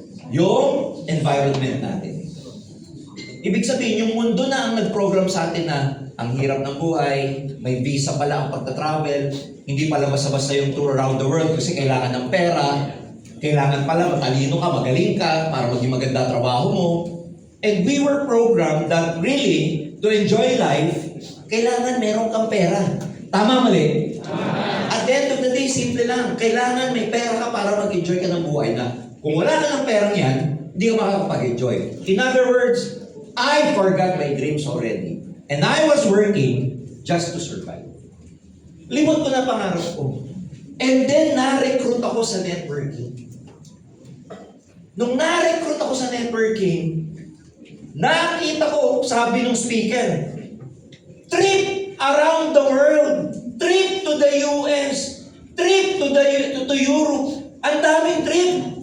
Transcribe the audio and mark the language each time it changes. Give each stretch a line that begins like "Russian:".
Filipino: Yung environment natin. Ibig sabihin, yung mundo na ang nag-program sa atin na ang hirap ng buhay, may visa pala ang pagta-travel, hindi pala basta-basta yung
English: tour around the world
Filipino: kasi kailangan ng pera, kailangan pala matalino ka, magaling ka, para maging maganda trabaho mo.
English: And we were programmed that really, to enjoy life,
Filipino: kailangan meron kang pera. Tama, mali?
English: At the end of the day, simple lang.
Filipino: Kailangan may pera ka para mag-enjoy ka ng buhay na. Kung wala ka ng perang yan, hindi ka makakapag-enjoy.
English: In other words, I forgot my dreams already. And I was working just to survive.
Filipino: Limot ko na pangarap ko. And then, na-recruit ako sa networking. Nung na-recruit ako sa networking, nakita ko, sabi ng speaker,
English: trip around the world, trip to the US, trip to Europe,
Filipino: ang daming trip.